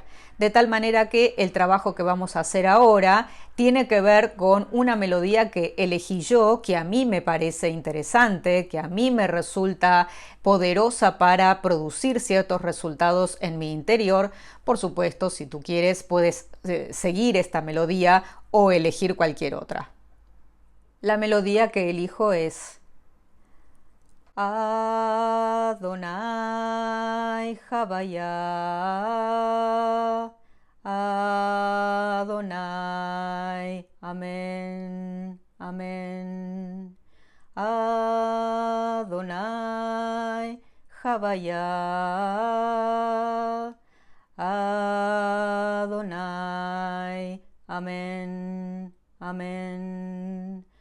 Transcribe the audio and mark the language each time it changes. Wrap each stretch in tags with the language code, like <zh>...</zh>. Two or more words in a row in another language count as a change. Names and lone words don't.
<es>De tal manera que el trabajo que vamos a hacer ahora tiene que ver con una melodía que elegí yo, que a mí me parece interesante, que a mí me resulta poderosa para producir ciertos resultados en mi interior. Por supuesto, si tú quieres, puedes seguir esta melodía o elegir cualquier otra. La melodía que elijo es</es> <he>אדני הויה אדני,</he> <es>amén, amén.</es> <he>אדני הויה אדני, amén, amén.</he>